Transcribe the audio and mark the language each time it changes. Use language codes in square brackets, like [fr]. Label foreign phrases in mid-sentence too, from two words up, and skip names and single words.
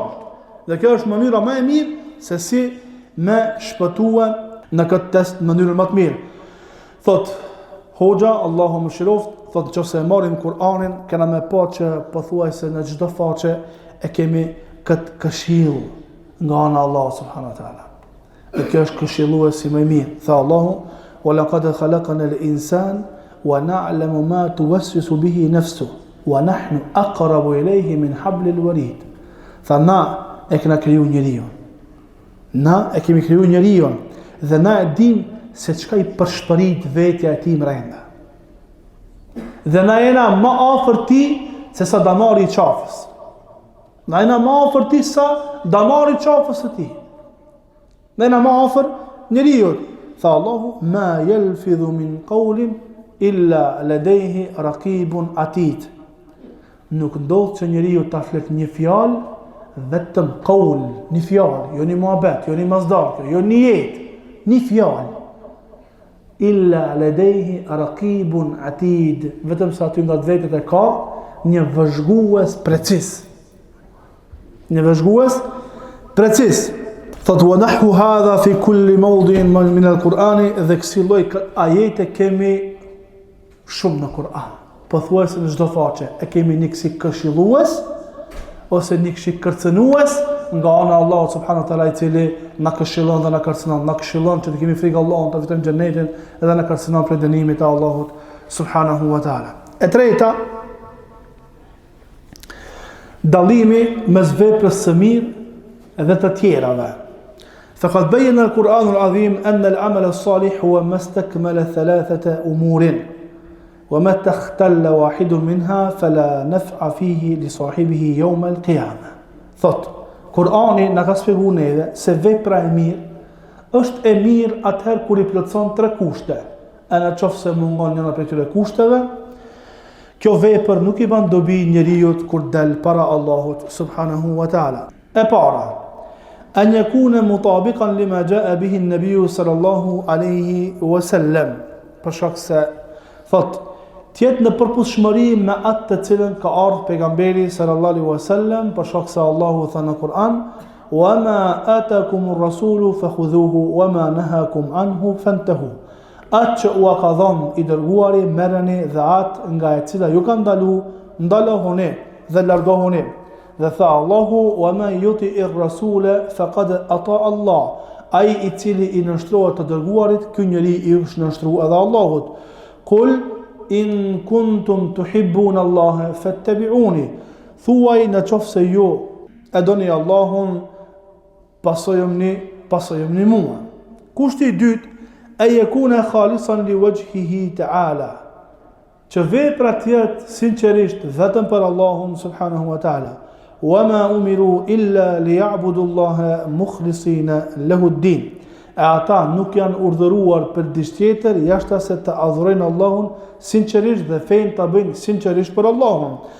[sq] Dhe kjo është mënyra më e mirë se si me shpëtua në këtë test në mënyrën më të mirë. Thot Hoxha, Allahu më shiroft, thot nëse e marrim Kur'anin, kena me pa që pothuajse në çdo faqe e kemi këtë këshill nga ana [ar] الله سبحانه وتعالى. [sq] Dhe kjo është këshilluesi më i mirë. Tha Allahu: [ar] "وَلَقَدْ خَلَقْنَا الْإِنْسَانَ وَنَعْلَمُ مَا تُوَسْوِسُ بِهِ نَفْسُهُ وَنَحْنُ أَقْرَبُ إِلَيْهِ مِنْ حَبْلِ الْوَرِيدِ." [sq] Tha na e kena kriju njeriu. Na e kemi kriju njeriu dhe na e dim se çka i përshpërit vetja e tij brenda. Dhe na jena më afër ti se sa damari i qafës. Na jena më afër ti sa damari i qafës së tij. Na jena më afër njeriu. Tha Allahu: [ar] "مَا يَلْفِظُ مِنْ قَوْلٍ إِلَّا لَدَيْهِ رَقِيبٌ عَتِيدٌ." [sq] Nuk ndodh që njeriu ta flet një fjalë vetëm qaul, një fjalë, jo një muhabet, jo një mazdar, jo një jetë, një fjalë. [ar] إِلَّا لَدَيْهِ رَقِيبٌ عَتِيدٌ, [sq] vetëm sa aty nga vetë e ka një vëzhgues precis. Një vëzhgues precis. [ar] Thot ونحو هذا في كل موضع من القرآن, [sq] dhe kësi lloj ajete kemi shumë në Kur'an. Pothuajse në çdo faqe e kemi një kësi këshillues ose një kësi kërcënues nga ana e Allahut [ar] سبحانه وتعالى, [sq] i cili na këshillon dhe na kërcënon, na këshillon që të kemi frikë Allahut, të fitojmë xhenetin, edhe na kërcënon prej dënimit të Allahut [ar] سبحانه وتعالى. [sq] E treta, dallimi mes veprës së mirë dhe të tjerave. [ar] فقد بين القرآن العظيم أن العمل الصالح هو ما استكمل ثلاثة أمور وما تختل واحد منها فلا نفع فيه لصاحبه يوم القيامة. [sq] Thot, Kurani na ka shpjeguar neve se vepra e mirë është e mirë atëherë kur i plotson 3 kushte. E në qoftë se mungon njëra prej këtyre kushteve, kjo vepër nuk i bën dobi njeriu kur del para Allahut [ar] سبحانه وتعالى. [sq] E para, [ar] أن يكون مطابقا لما جاء به النبي صلى الله عليه وسلم. [sq] Për shkak se thot, tjetë në përputhshmëri me atë të cilën ka ardhur pejgamberi [ar] صلى الله عليه وسلم, [sq] për shkak se Allahu tha në Kur'an: [ar] "وما آتاكم الرسول فخذوه وما نهاكم عنه فانتهوا." [sq] Atë që u ka dhënë i dërguari merreni, dhe atë nga e cila ju ka ndalohuni dhe largohuni. Dhe tha Allahu: [ar] "ومن يطع الرسول فقد أطاع الله." [sq] Ai i cili i nënshtrohet të dërguarit, ky njeri i është nënshtruar edhe Allahut. [ar] "قل إن كنتم تحبون الله فاتبعوني." [sq] Thuaj në qoftë se ju e doni Allahun, pasojeni mua. Kushti i dytë, e [ar] يكون خالصا لوجهه تعالى. [sq] Që vepra të jetë sinqerisht vetëm për Allahun [ar] سبحانه وتعالى. وَمَا أُمِرُوا إِلَّا لِيَعْبُدُوا اللَّهَ مُخْلِصِينَ لَهُ الدِّينَ. [sq] E ata nuk janë urdhëruar për diçka tjetër jashta se të adhurojnë Allahun sinqerisht dhe fenë ta bëjnë sinqerisht për Allahun.